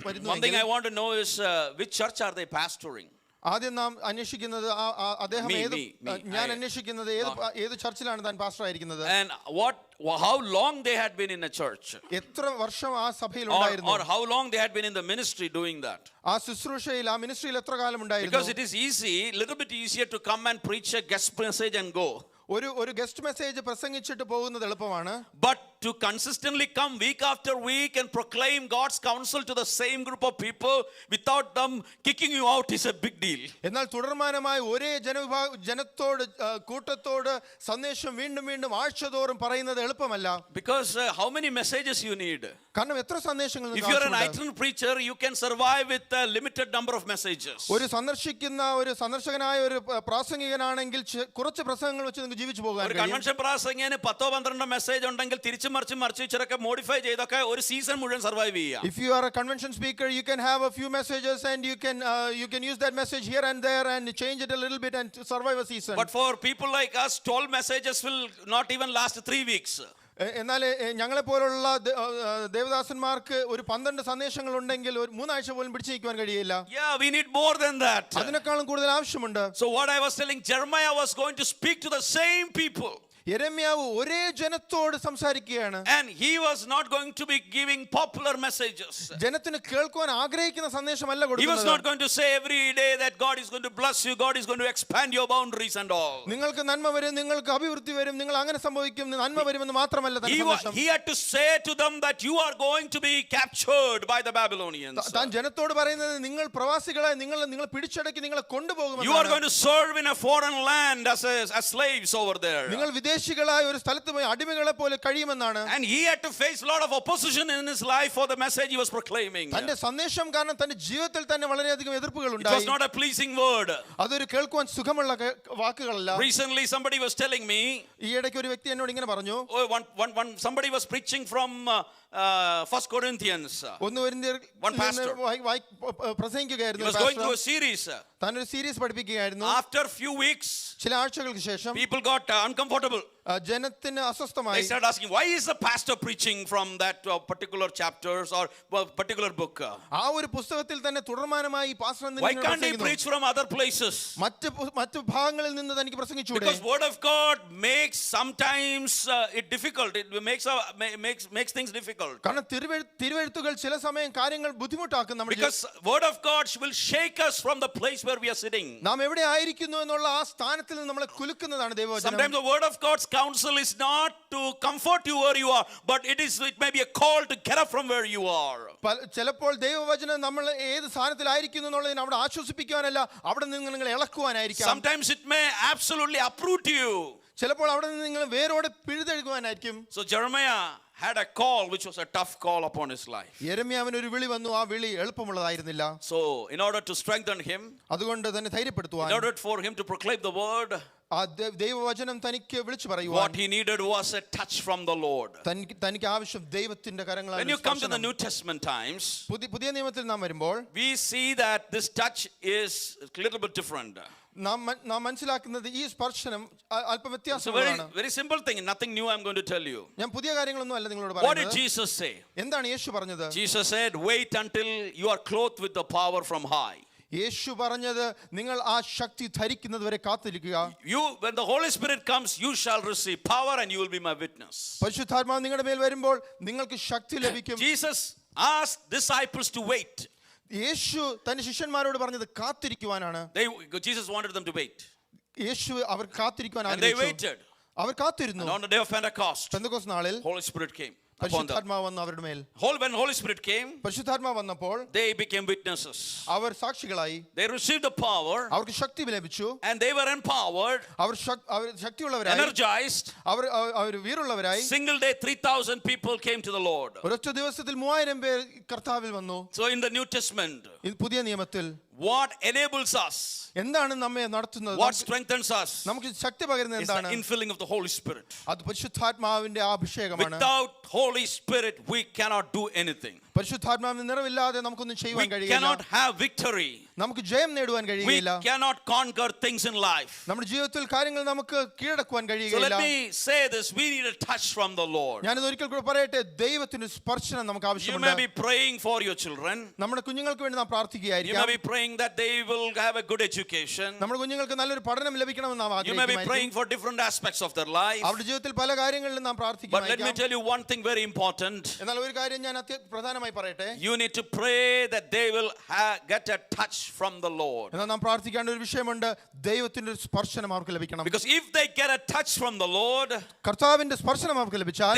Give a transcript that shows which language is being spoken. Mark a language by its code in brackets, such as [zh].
[en] one thing I want to know is which church are they pastoring? [ml] ആദ്യം നാം അന്വേഷിക്കുന്നത് അദ്ദേഹം ഞാൻ അന്വേഷിക്കുന്നത് ഏത് ചർച്ചിലാണ് താൻ പാസ്റ്റർ ആയിരിക്കുന്നത്. [en] And how long they had been in a church, [ml] എത്ര വർഷം ആ സഭയിൽ ഉണ്ടായിരുന്നു, [en] or how long they had been in the ministry doing that. [ml] ആ ശുശ്രൂഷയിൽ ആ മിനിസ്ട്രിയിൽ എത്ര കാലം ഉണ്ടായിരുന്നു. [en] Because it is little bit easier to come and preach a guest message and go. [ml] ഒരു ഗസ്റ്റ് മെസ്സേജ് പ്രസംഗിച്ചിട്ട് പോകുന്നത് എളുപ്പമാണ്. [en] But to consistently come week after week and proclaim God's counsel to the same group of people without them kicking you out is a big deal. [ml] എന്നാൽ തുടർമാനമായി ഒരേ ജനത്തോട് കൂട്ടത്തോട് സന്ദേശം വീണ്ടും വീണ്ടും ആഴ്ചതോറും പറയുന്നത് എളുപ്പമല്ല. [en] Because how many messages you need? [ml] കാരണം എത്ര സന്ദേശങ്ങൾ. [en] If you are an itinerant preacher, you can survive with a limited number of messages. [ml] ഒരു സന്ദർശകനായ ഒരു പ്രാസംഗികനാണെങ്കിൽ കുറച്ച് പ്രസംഗങ്ങൾ വെച്ച് നിങ്ങൾക്ക് ജീവിച്ചു പോകാൻ കഴിയും. കൺവെൻഷൻ പ്രാസംഗികന് 10-12 മെസ്സേജ് ഉണ്ടെങ്കിൽ തിരിച്ചു മറിച്ച് ഇച്ചിരൊക്കെ മോഡിഫൈ ചെയ്തൊക്കെ ഒരു സീസൺ മുഴുവൻ സർവൈവ് ചെയ്യാം. [en] If you are a convention speaker, you can have a few messages and you can use that message here and there and change it a little bit and survive a season. But for people like us, 12 messages will not even last 3 weeks. [ml] എന്നാൽ ഞങ്ങളെ പോലുള്ള ദേവദാസന്മാർക്ക് ഒരു 12 സന്ദേശങ്ങൾ ഉണ്ടെങ്കിൽ ഒരു 3 ആഴ്ച പോലും പിടിച്ചു നിൽക്കുവാൻ കഴിയില്ല. [en] Yeah, we need more than that. [ml] അതിനേക്കാളും കൂടുതൽ ആവശ്യമുണ്ട്. [en] So what I was telling, Jeremiah was going to speak to the same people. [ml] യെരമ്യാവ് ഒരേ ജനത്തോട് സംസാരിക്കുകയാണ്. [en] And he was not going to be giving popular messages. [ml] ജനത്തിന് കേൾക്കുവാൻ ആഗ്രഹിക്കുന്ന സന്ദേശമല്ല കൊടുക്കുന്നത്. [en] He was not going to say every day that God is going to bless you, God is going to expand your boundaries and all. [ml] നിങ്ങൾക്ക് നന്മ വരും, നിങ്ങൾക്ക് അഭിവൃദ്ധി വരും, നിങ്ങൾ അങ്ങനെ സംഭവിക്കും, നന്മ വരുമെന്ന് മാത്രമല്ല തന്റെ സന്ദേശം. [en] He had to say to them that you are going to be captured by the Babylonians. [ml] താൻ ജനത്തോട് പറയുന്നത് നിങ്ങൾ പ്രവാസികളായി നിങ്ങൾ പിടിച്ചടക്കി നിങ്ങളെ കൊണ്ടുപോകുമെന്നാണ്. [en] You are going to serve in a foreign land as slaves over there. [ml] നിങ്ങൾ വിദേശികളായ ഒരു സ്ഥലത്ത് പോയി അടിമകളെ പോലെ കഴിയുമെന്നാണ്. [en] And he had to face a lot of opposition in his life for the message he was proclaiming. [ml] തന്റെ സന്ദേശം കാരണം തന്റെ ജീവിതത്തിൽ തന്നെ വളരെയധികം എതിർപ്പുകൾ ഉണ്ടായി. [en] It was not a pleasing word. [ml] അതൊരു കേൾക്കുവാൻ സുഖമുള്ള വാക്കുകളല്ല. [en] Recently somebody was telling me, [ml] ഈ ഇടയ്ക്ക് ഒരു വ്യക്തി എന്നോട് ഇങ്ങനെ പറഞ്ഞു, [en] somebody was preaching from 1 Corinthians. One pastor [ml] പ്രസംഗിക്കുകയായിരുന്നു. [en] He was going through a series. [ml] താനൊരു സീരീസ് പഠിപ്പിക്കുകയായിരുന്നു. [en] After few weeks, [ml] ചില ആഴ്ചകൾക്ക് ശേഷം [en] people got uncomfortable. [ml] ജനത്തിന് അസ്വസ്ഥമായി. [en] They started asking, why is the pastor preaching from that particular chapters or particular book? [ml] ആ ഒരു പുസ്തകത്തിൽ തന്നെ തുടർമാനമായി pastor [en] Why can't he preach from other places? [ml] മറ്റു ഭാഗങ്ങളിൽ നിന്ന് തനിക്ക് പ്രസംഗിച്ചൂടെ? [en] Because word of God makes sometimes it difficult. It makes things difficult. [ml] കാരണം തിരുവെഴുത്തുകൾ ചില സമയം കാര്യങ്ങൾ ബുദ്ധിമുട്ടാക്കും നമ്മുടെ. [en] Because word of God will shake us from the place where we are sitting. [ml] നാം എവിടെ ആയിരിക്കുന്നു എന്നുള്ള ആ സ്ഥാനത്തിൽ നിന്ന് നമ്മളെ കുലുക്കുന്നതാണ് ദൈവവചനം. [en] Sometimes the word of God's counsel is not to comfort you where you are, but it may be a call to get up from where you are. [ml] ചിലപ്പോൾ ദൈവവചനം നമ്മൾ ഏത് സ്ഥാനത്തിലായിരിക്കുന്നു എന്നുള്ളതിനെ അവിടെ ആശ്വസിപ്പിക്കുവാനല്ല, അവിടെ നിന്ന് നിങ്ങൾ ഇളക്കുവാനായിരിക്കും. [en] Sometimes it may absolutely uproot you. [ml] ചിലപ്പോൾ അവിടെ നിന്ന് നിങ്ങൾ വേരോടെ പിഴുതെടുക്കുവാനായിരിക്കും. [en] So Jeremiah had a call which was a tough call upon his life. [ml] യെരമ്യാവിന് ഒരു വിളി വന്നു, ആ വിളി എളുപ്പമുള്ളതായിരുന്നില്ല. [en] So in order to strengthen him, [ml] അതുകൊണ്ട് തന്നെ ധൈര്യപ്പെടുത്തുവാൻ, [en] in order for him to proclaim the word, [ml] ആ ദൈവവചനം തനിക്ക് വിളിച്ചു പറയുവാൻ, [en] what he needed was a touch from the Lord. [ml] തനിക്ക് ആവശ്യം ദൈവത്തിന്റെ കരങ്ങളാണ്. [en] When you come to the New Testament times, [ml] പുതിയ നിയമത്തിൽ നാം വരുമ്പോൾ [en] we see that this touch is a little bit different. [ml] നാം മനസ്സിലാക്കുന്നത് ഈ സ്പർശനം അല്പം വ്യത്യാസമാണ്. [en] Very simple thing, nothing new I'm going to tell you. [ml] ഞാൻ പുതിയ കാര്യങ്ങളൊന്നും അല്ല നിങ്ങളോട് പറയുന്നത്. [en] What [ml] പറയുന്നത്. [en] did Jesus say? [ml] എന്താണ് യേശു പറഞ്ഞത്? [en] Jesus said, wait until you are clothed with the power from high. [ml] യേശു പറഞ്ഞത് നിങ്ങൾ ആ ശക്തി ധരിക്കുന്നത് വരെ കാത്തിരിക്കുക. [en] When the Holy Spirit comes, you shall receive power and you will be my witness. [ml] പരിശുദ്ധാത്മാവ് നിങ്ങളുടെ മേൽ വരുമ്പോൾ നിങ്ങൾക്ക് ശക്തി ലഭിക്കും. [en] Jesus asked disciples to wait. [ml] യേശു തന്റെ ശിഷ്യന്മാരോട് പറഞ്ഞത് കാത്തിരിക്കുവാനാണ്. [en] Jesus wanted them to wait. [ml] Yeshu our കാത്തിരിക്കുവാൻ [en] And they [ml] ആഗ്രഹിച്ചു. [en] waited. [ml] അവർ കാത്തിരുന്നു. [en] And on the day of Pentecost, [ml] Pentecost നാളിൽ [en] Holy Spirit came. [ml] പരിശുദ്ധാത്മാവ് വന്നു അവരുടെ മേൽ. [en] When Holy Spirit came, [ml] പരിശുദ്ധാത്മാവ് വന്നപ്പോൾ [en] they became witnesses. [ml] അവർ സാക്ഷികളായി. [en] They received the power. [ml] അവർക്ക് ശക്തി ലഭിച്ചു. [en] And they were empowered. [ml] Our ശക്തിയുള്ളവരായി. [en] Energized. [ml] Our വീറുള്ളവരായി. [en] Single day 3,000 people came to the Lord. [ml] ഒരൊറ്റ ദിവസത്തിൽ 3000 പേർ കർത്താവിൽ വന്നു. [en] So in the New Testament, [ml] പുതിയ നിയമത്തിൽ [en] what enables us, [ml] എന്താണ് നമ്മെ നടത്തുന്നത്, [en] what strengthens us, [ml] നമുക്ക് ശക്തി പകരുന്നത് [en] is the [ml] എന്താണ്? [en] infilling of the Holy Spirit. [ml] അത് പരിശുദ്ധാത്മാവിന്റെ അഭിഷേകമാണ്. [en] Without Holy Spirit we cannot do anything. [ml] പരിശുദ്ധാത്മാവിന്റെ നിറവില്ലാതെ നമുക്കൊന്നും ചെയ്യുവാൻ [en] We [ml] കഴിയില്ല. [en] cannot have victory. [ml] നമുക്ക് ജയം നേടുവാൻ [en] We [ml] കഴിയില്ല. [en] cannot conquer things in life. [ml] നമ്മുടെ ജീവിതത്തിൽ കാര്യങ്ങൾ നമുക്ക് കീഴടക്കുവാൻ [en] So [ml] കഴിയില്ല. [en] let me say this, we need a touch from the Lord. [ml] ഞാനിത് ഒരിക്കൽ കൂടെ പറയട്ടെ, ദൈവത്തിന്റെ സ്പർശനം നമുക്ക് [en] You may [ml] ആവശ്യമുണ്ട്. [en] be praying for your children. [ml] നമ്മുടെ കുഞ്ഞുങ്ങൾക്ക് വേണ്ടി നാം [en] You may [ml] പ്രാർത്ഥിക്കുകയായിരിക്കാം. [en] be praying that they will have a good education. [ml] നമ്മുടെ കുഞ്ഞുങ്ങൾക്ക് നല്ലൊരു പഠനം ലഭിക്കണമെന്ന് നാം [en] You may be [ml] ആഗ്രഹിക്കുന്നു. [en] praying for different aspects of their life. [ml] അവരുടെ ജീവിതത്തിൽ പല കാര്യങ്ങളിലും നാം [en] But let me [ml] പ്രാർത്ഥിക്കുന്നു. [en] tell you one thing very important. [ml] എന്നാൽ ഒരു കാര്യം ഞാൻ പ്രധാനമായി പറയട്ടെ. [en] You need to pray that they will get a touch from the Lord. [ml] എന്നാൽ നാം പ്രാർത്ഥിക്കേണ്ട ഒരു വിഷയമുണ്ട്, ദൈവത്തിന്റെ ഒരു സ്പർശനം അവർക്ക് ലഭിക്കണം. [en] Because if they get a touch from the Lord, [ml] കർത്താവിന്റെ സ്പർശനം അവർക്ക് ലഭിച്ചാൽ